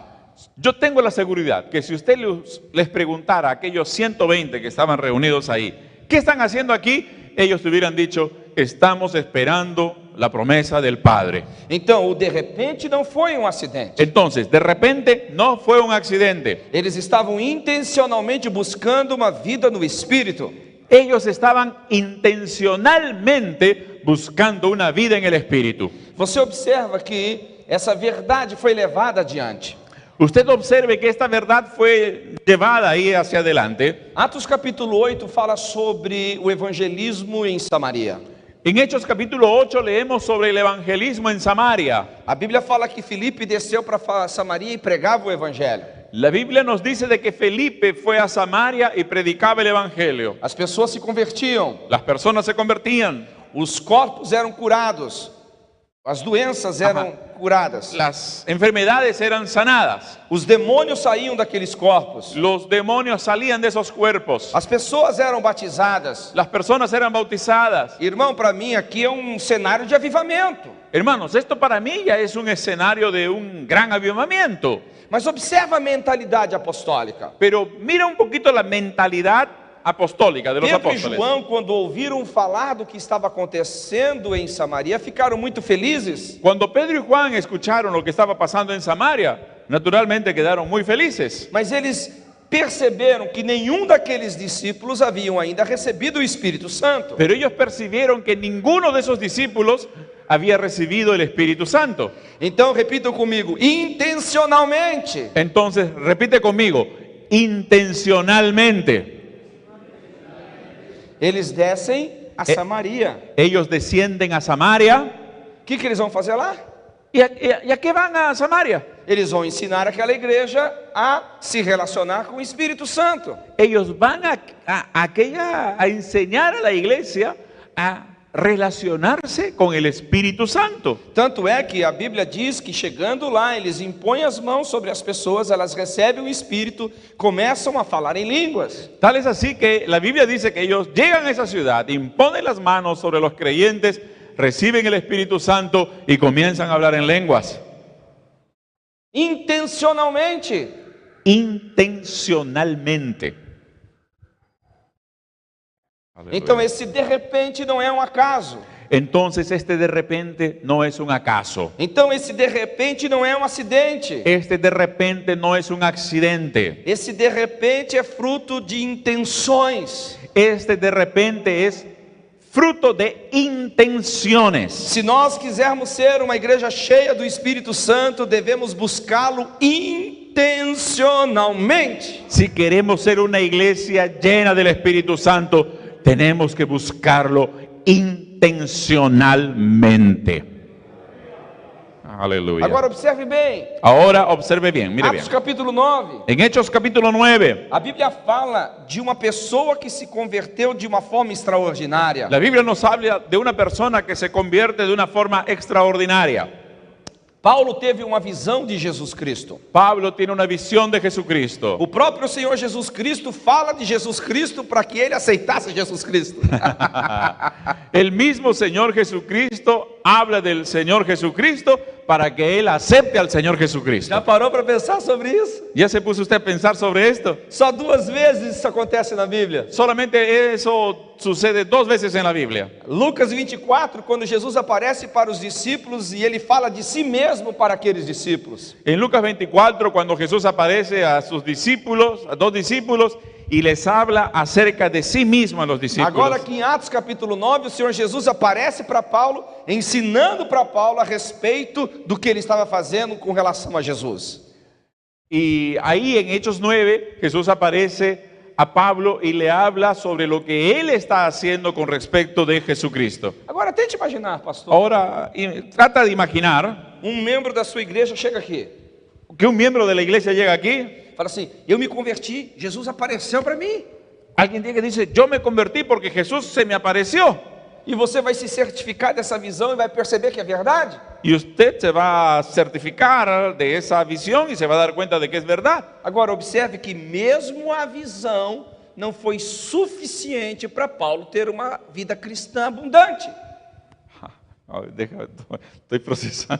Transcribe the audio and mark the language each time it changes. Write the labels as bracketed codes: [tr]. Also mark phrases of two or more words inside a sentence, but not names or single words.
[es] Yo tengo la seguridad que si usted les preguntara a aquellos 120 que estaban reunidos ahí, ¿qué están haciendo aquí? Ellos te hubieran dicho, estamos esperando la promesa del Padre. [pt] Então, o de repente não foi um acidente. [es] Entonces, de repente, no fue un accidente. [pt] Eles estavam intencionalmente buscando uma vida no Espírito. [es] Ellos estaban intencionalmente buscando una vida en el Espíritu. [pt] Você observa que essa verdade foi levada adiante. [es] Usted observe que esta verdad fue llevada ahí hacia adelante. [pt] Atos capítulo 8 fala sobre o evangelismo em Samaria. [es] En Hechos capítulo 8 leemos sobre el evangelismo en Samaria. [pt] A Bíblia fala que Filipe desceu para Samaria e pregava o evangelho. [es] La Biblia nos dice de que Felipe fue a Samaria y predicaba el evangelio. [pt] As pessoas se convertiam, [es] Las personas se convertían, [pt] os corpos eram curados, as doenças eram curadas, [es] las enfermedades eran sanadas, [pt] os demônios saíam daqueles corpos, [es] los demonios salían de esos cuerpos, [pt] as pessoas eram batizadas. [es] las personas eran bautizadas. [pt] Irmão, para mim aqui é um cenário de avivamento. [es] Hermanos, esto para mí ya es un escenario de un gran avivamiento. [pt] Mas observa a mentalidade apostólica. [es] Pero mira un poquito la mentalidad apostólica de los [pt] Pedro e [es] apóstoles. [pt] João, quando ouviram falar do que estaba acontecendo em Samaria, ficaram muito felizes. [es] Cuando Pedro y Juan escucharon lo que estaba pasando en Samaria, naturalmente quedaron muy felices. [pt] Mas eles perceberam que nenhum daqueles discípulos haviam ainda recebido o Espírito Santo. [es] Pero ellos percibieron que ninguno de esos discípulos había recibido el Espíritu Santo. [pt] Então, repitam comigo, intencionalmente. [es] Entonces, repite conmigo, intencionalmente. [pt] Eles descem a Samaria. [es] Ellos descienden a Samaria. [pt] O que eles vão fazer lá? [es] ¿Y a qué van a Samaria? [pt] Eles vão ensinar aquela igreja a se relacionar com o Espírito Santo. [es] Ellos van a enseñar a la iglesia a relacionarse con el Espíritu Santo. [pt] Tanto é que a Bíblia diz que chegando lá, eles impõem as mãos sobre as pessoas, elas recebem o Espírito, começam a falar em línguas. [es] Tal es así que la Biblia dice que ellos llegan a esa ciudad, imponen las manos sobre los creyentes, reciben el Espíritu Santo y comienzan a hablar en lenguas. [pt] Intencionalmente. [es] Intencionalmente. [pt] Então esse de repente não é um acaso. [es] Entonces este de repente no es un acaso. [pt] Então esse de repente não é um acidente. [es] Este de repente no es un accidente. [pt] Esse de repente é fruto de intenções. [es] Este de repente es fruto de intenciones. [pt] Se nós quisermos ser uma igreja cheia do Espírito Santo, devemos buscá-lo intencionalmente. [es] Si queremos ser una iglesia llena del Espíritu Santo, tenemos que buscarlo intencionalmente. Aleluya. [pt] Agora observe bem. [es] Ahora observe bien, mire bien. [pt] Atos capítulo 9. [es] En Hechos capítulo 9, [pt] A Bíblia fala de uma pessoa que se converteu de uma forma extraordinária. [es] la Biblia nos habla de una persona que se convierte de una forma extraordinaria. [pt] Paulo teve uma visão de Jesus Cristo. [es] Pablo tiene una visión de Jesucristo. [pt] O próprio Senhor Jesus Cristo fala de Jesus Cristo para que ele aceitasse Jesus Cristo. [es] El mismo Señor Jesucristo habla del Señor Jesucristo para que él acepte al Señor Jesucristo. [pt] Já parou para pensar sobre isso? [es] ¿Ya se puso usted a pensar sobre esto? [pt] Só 2 vezes isso acontece na Bíblia. [es] Solamente eso sucede 2 veces en la Biblia. [pt] Lucas 24, quando Jesus aparece para os discípulos e ele fala de si mesmo para aqueles discípulos. [es] En Lucas 24, cuando Jesús aparece a sus discípulos, a 2 discípulos, y les habla acerca de sí mismo a los discípulos. [pt] Agora aqui em Atos capítulo 9, o Senhor Jesus aparece para Paulo, ensinando para Paulo a respeito do que ele estava fazendo com relação a Jesus. [es] Y ahí en Hechos 9, Jesús aparece a Pablo y le habla sobre lo que él está haciendo con respecto de Jesucristo. [pt] Agora tente imaginar, pastor, [es] Ahora, trata de imaginar [pt] membro da sua igreja chega aqui, [es] que un miembro de la iglesia llega aquí. [pt] fala assim, eu me converti, Jesus apareceu para mim. [es] Alguien que dice, yo me convertí porque Jesús se me apareció. [pt] E você vai se certificar dessa visão e vai perceber que é verdade. [es] Y usted se va a certificar de esa visión y se va a dar cuenta de que es verdad. [pt] Agora observe que mesmo a visão não foi suficiente para Paulo ter uma vida cristã abundante. [es] Estoy procesando.